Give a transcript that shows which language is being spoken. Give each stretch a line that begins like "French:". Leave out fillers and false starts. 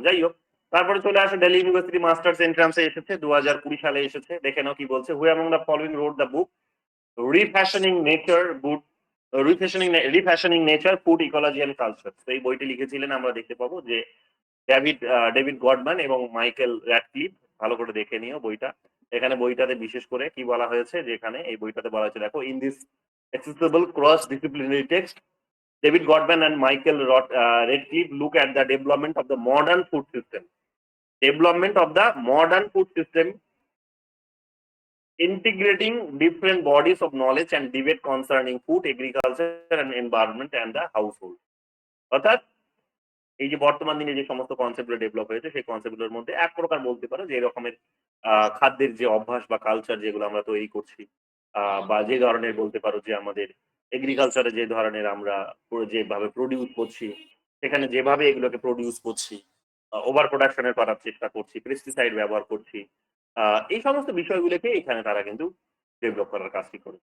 Bangla: যাই হোক, তারপরে চলে আসে দিল্লি ইউনিভার্সিটি মাস্টার্স এন্ট্রান্সে এসেছে 2020 সালে এসেছে। দেখে নাও কি বলছে।
English: Who among the following wrote the book refashioning nature but refashioning nature, food, ecology and culture.
Bangla: তো এই বইটি লিখেছিলেন, আমরা দেখতে পাবো যে ডেভিড গডম্যান এবং মাইকেল র্যাডক্লিফ। ভালো করে দেখে নিও বইটা। এখানে বইটাতে বিশেষ করে কি বলা হয়েছে, যেখানে এই বইটাতে বলা হয়েছে, দেখো,
English: In this accessible cross-disciplinary text, David Godman and Michael Radcliffe look at the development of the modern food system. Development of the modern food system, integrating different bodies of knowledge and debate concerning food, agriculture, and environment and the household.
Bangla: অর্থাৎ এই যে বর্তমান দিনে যে সমস্ত কনসেপ্টগুলো develop হয়েছে, সেই কনসেপ্টগুলোর মধ্যে এক প্রকার বলতে পারো যে এরকমের খাদ্যের যে অভ্যাস বা কালচার যেগুলো আমরা তৈরি করছি, বা যে ধরনের বলতে পারো যে আমাদের এগ্রিকালচারে যে ধরনের আমরা যেভাবে প্রডিউস করছি, সেখানে যেভাবে এগুলোকে প্রডিউস করছি, ওভার প্রোডাকশনের করার চেষ্টা করছি, পেস্টিসাইড ব্যবহার করছি, এই সমস্ত বিষয়গুলোকে এখানে তারা কিন্তু ডেভেলপ করার কাজটি করে।